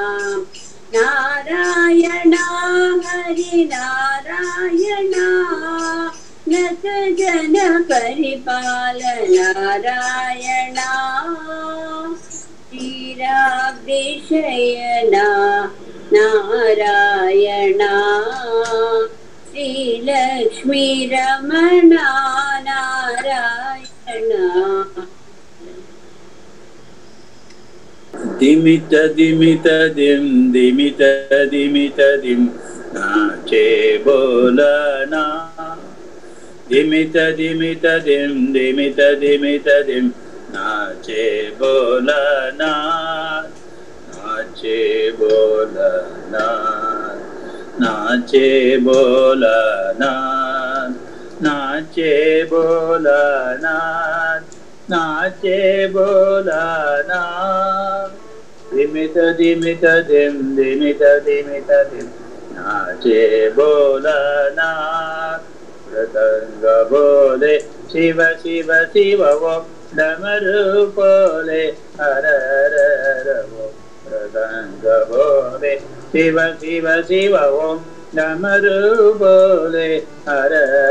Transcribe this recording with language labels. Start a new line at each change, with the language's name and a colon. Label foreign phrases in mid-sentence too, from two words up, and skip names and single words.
Sanskrit: नारायणा हरिनारायणा नत जन परिपाल नारायणा श्रीराधिशयना नारायणा श्रीलक्ष्मी रमणा नारायणा दिमित दिमित दिम दिमित दिमित दिम
Hindi: नाचे बोलना दिमित दिमित दिम दिमित दिमित दिम नाचे बोलना नाचे बोलना नाचे बोलना नाचे बोलना नाचे बोलना दिमित दिमित दिम दिमित दिमित दिम नाचे बोलना मृदंग बोले शिव शिव शिव वो डमरू बोले हर हर हर वो मृदंग बोले शिव शिव शिव वो डमरू बोले हर हर